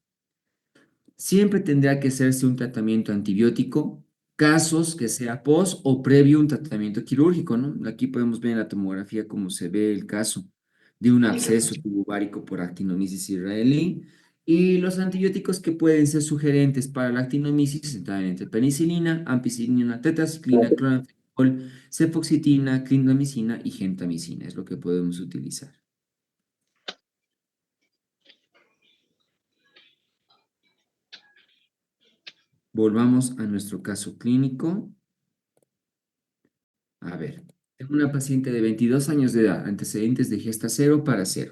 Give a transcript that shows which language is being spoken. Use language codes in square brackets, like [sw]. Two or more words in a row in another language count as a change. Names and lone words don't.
[es] Siempre tendrá que hacerse un tratamiento antibiótico, casos que sea post o previo un tratamiento quirúrgico, ¿no? Aquí podemos ver en la tomografía cómo se ve el caso de un absceso tubovárico por actinomyces israelí. Y los antibióticos que pueden ser sugerentes para la actinomyces están entre penicilina, ampicilina, tetraciclina, clonazepam, cefoxitina, clindamicina y gentamicina. Es lo que podemos utilizar. Volvamos a nuestro caso clínico. A ver, tengo una paciente de 22 años de edad, antecedentes de gesta cero para cero.